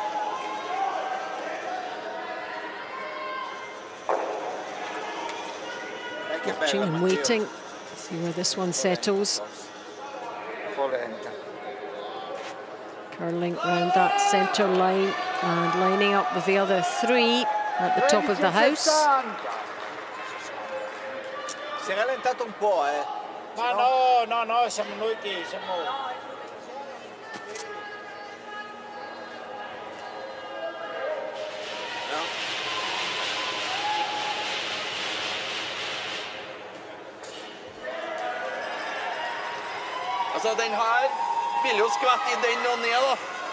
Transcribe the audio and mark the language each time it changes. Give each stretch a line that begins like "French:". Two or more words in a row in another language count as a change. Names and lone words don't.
English: Watching and waiting to see where this one settles. Curling round that centre line and lining up with the other three at the top of the house.
Italian: Si è rallentato un po', eh. Ma no, no, no, siamo noi che siamo...
Danish: Altså, den her vil jo skvette i den og ned, da.